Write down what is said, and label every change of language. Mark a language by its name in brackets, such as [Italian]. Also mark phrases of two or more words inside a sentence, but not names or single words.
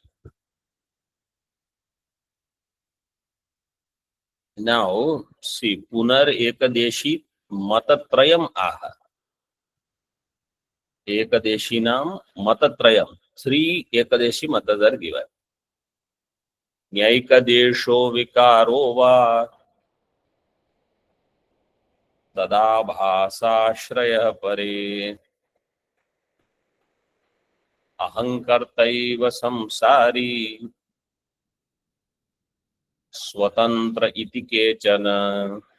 [English] Now, see, [Sanskrit] पुनर् एकदेशि मतत्रयम् आह. एकदेशिनाम् मतत्रयम्. [English] 3 Ekadeshi Matas are given. [Sanskrit] नैकदेशो विकारो वा तदा भासाश्रय परे अहंकर्तैव संसारी स्वतन्त्र इति केचन